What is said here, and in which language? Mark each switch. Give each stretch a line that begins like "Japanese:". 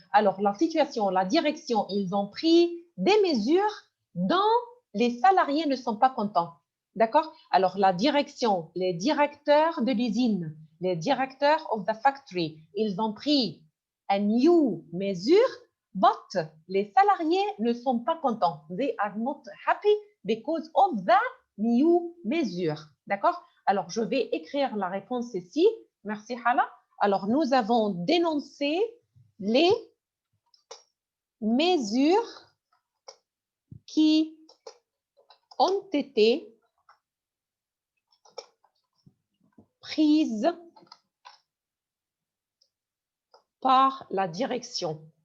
French: Alors, la situation, la direction, ils ont pris des mesures dont les salariés ne sont pas contents. D'accord? Alors, la direction, les directeurs de l'usine, les directeurs
English: of the factory,
French: ils ont pris
English: a new measure, but
French: les salariés ne sont pas contents.
English: They are not happy because of the new measure.
French: D'accord? Alors, je vais écrire la réponse ici. Merci, Hala. Alors, nous avons dénoncé les mesures qui ont été prises par la direction.